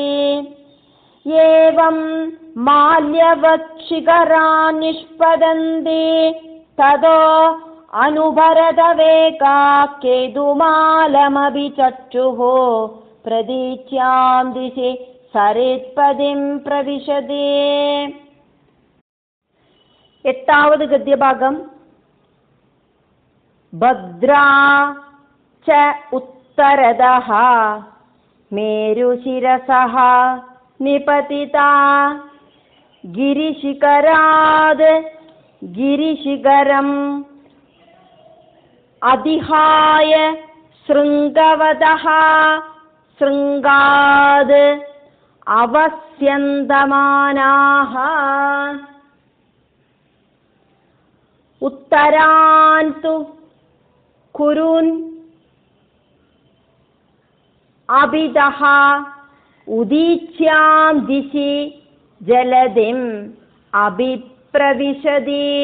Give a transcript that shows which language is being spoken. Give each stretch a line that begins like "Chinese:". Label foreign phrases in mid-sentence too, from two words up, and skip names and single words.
Sanskrit: ഏവം മാല്യവത് നിഷ്പതന്തി തതോ അനുഭരതവേഗാ കേതുമാലമഭി ചക്ഷുഃ പ്രതീച്യാം ദിശി സരിത്പദിം പ്രവിശതി.
Malayalam: എട്ടാവത് ഗദ്യഭാഗം.
Sanskrit: ഭദ്രാ ച ഉത്തരതഃ മേരുശിരസഃ നിപതിതാ गिरिशिखराद् गिरिशिखरम् अधिहाय शृङ्गवतः शृङ्गाद् अवस्यन्दमानाः उत्तरान्तु कुरुन् अभिदः उदीच्यां दिशि जलधिम् अभिप्रविशति.